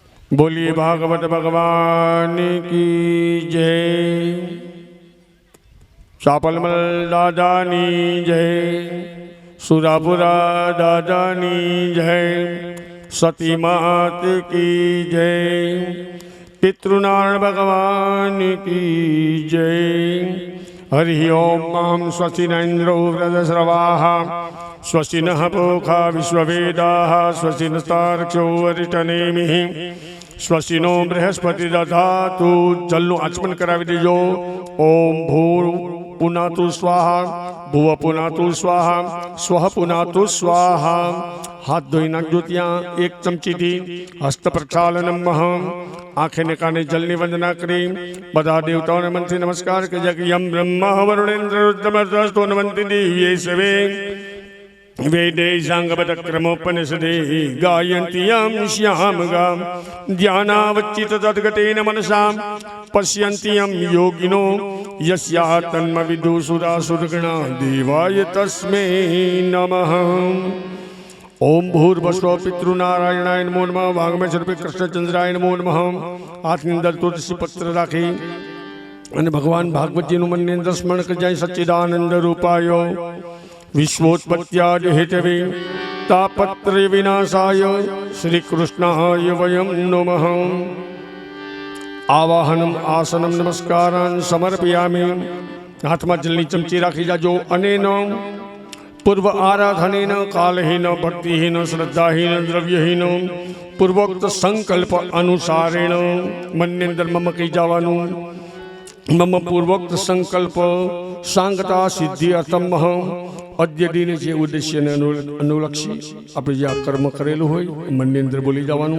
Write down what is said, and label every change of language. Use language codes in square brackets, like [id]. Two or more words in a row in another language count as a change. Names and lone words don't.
[hi] बोलिए भागवत भगवान की जय। [gu] ચાપલમલ દાદાની જય। સુરાપુરા દાદાની જય। [hi] सती मात की जय। पितृनारायण भगवान की जय। [sa] हरि ओम मां स्वस्ति न इंद्रो वृद्धश्रवाः स्वस्ति नः पूषा विश्ववेदाः स्वस्ति नस्तार्क्ष्यो अरिष्टनेमिः स्वस्ति नो बृहस्पति दधातु। [gu] जलનું આચમન કરાવી દેજો। [sa] ओम भूर पुनातु स्वाहा भुव पुनातु स्वाहा स्वः पुनातु स्वाहा। [gu] હાથ ધોઈ નાખજો। ત્યાં એક ચમચીથી [sa] हस्त प्रक्षालनम [gu] મહમ આંખે ને કાને જલની વંદના કરી બધા દેવતાઓને મનથી નમસ્કાર કરજો કે [sa] यम ब्रह्मा वरुणेन्द्र रुद्रमस्तो नमन्ति दिव्ये सवे वेदे सांगपदक्रमोपनिषदे गायन्ति यं श्यामगां ध्यानावच्चित तद्गतेन मनसा पश्यन्ति यं योगिनो यस्या तन्मविदुसुरासुरगणा देवाय तस्मै नमः। ओम भूर्भुवस्व पितृनारायणाय नमो नमः। वाग्मय स्वरूपे कृष्णचंद्राय नमो नमः। [gu] हाथની અંદર તુલસી પત્ર રાખી અને ભગવાન ભાગવતજીનું મનની અંદર સ્મરણ કરી જાય। [sa] सच्चिदानन्द रूपाय विश्वोत्पत्त्यादि हेतवे तापत्रय विनाशाय श्री कृष्णाय वयं नमः। आवाहनम आसनम नमस्कारान् समर्पयामि। [gu] हाथમાં જલની ચમચી રાખી જાજો। [sa] अनेन पूर्व आराधनेन कालहीन भक्तिहीन श्रद्धाहीन द्रव्यहीन पूर्वोक्त संकल्प अनुसारेण [gu] મનની અંદર મમ કહી જવાનું। [sa] मम पूर्वोक्त संकल्प सांगता सिद्धि अर्थम अद्य दिने [gu] જે ઉદ્દેશ્યને અનુલક્ષી આપણે જે આ કર્મ કરેલું હોય મનની અંદર બોલી જવાનું।